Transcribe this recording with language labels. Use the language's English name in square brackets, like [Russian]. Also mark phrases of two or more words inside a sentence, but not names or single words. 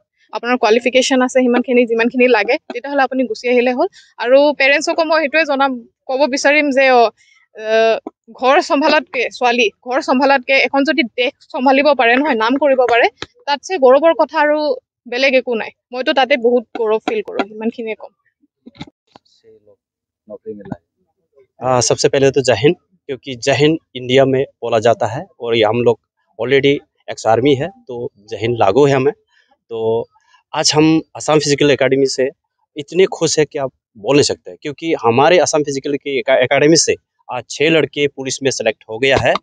[Assamese] আপোনাৰ কোৱালিফিকেশ্যন আছে সিমানখিনি, যিমানখিনি লাগে, তেতিয়াহ'লে আপুনি গুচি আহিলে হ'ল। আৰু পেৰেণ্টছকো মই সেইটোৱে ক'ব বিচাৰিম যে ঘৰ চম্ভালাতকৈ ঘৰ চম্ভালাতকৈ এখন যদি দেশ চম্ভালিব পাৰে নহয়, নাম কৰিব পাৰে, তাতছে গৌৰৱৰ কথা আৰু বেলেগ একো নাই। মইতো তাতে বহুত গৌৰৱ ফিল কৰোঁ, ইমানখিনিয়ে ক'ম। [Hindi] सबसे पहले तो जय हिंद, क्योंकि जय हिंद इंडिया में बोला जाता है और ये हम लोग ऑलरेडी [English] ex army [Hindi] है, तो जय हिंद लागू है हमें। तो आज हम असम फिजिकल एकेडमी से इतने खुश है कि आप बोल नहीं सकते, क्योंकि हमारे असम फिजिकल की एकेडमी से आज 6 लड़के पुलिस में सेलेक्ट हो गया है।